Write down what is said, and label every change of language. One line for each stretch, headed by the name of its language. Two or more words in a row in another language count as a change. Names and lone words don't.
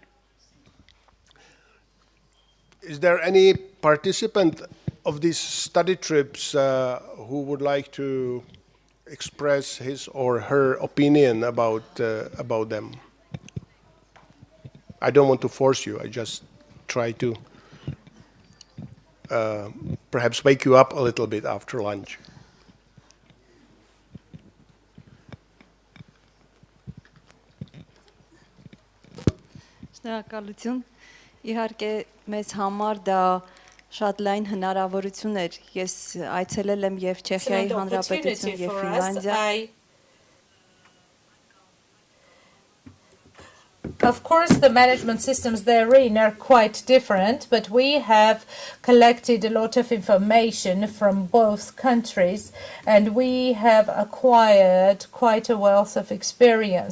English: Is there any participant of these study trips who would like to express his or her opinion about them? I don't want to force you. I just try to perhaps wake you up a little bit after lunch.
Armenian: Շնորհակալություն։ Իհարկե մեզ համար դա շատ լայն հնարավորություն էր։ Ես այցելել եմ եւ Չեխիայի Հանրապետություն եւ Ֆինլանդիա։
English: Of course, the management systems therein are quite different, but we have collected a lot of information from both countries, and we have acquired quite a wealth of experience.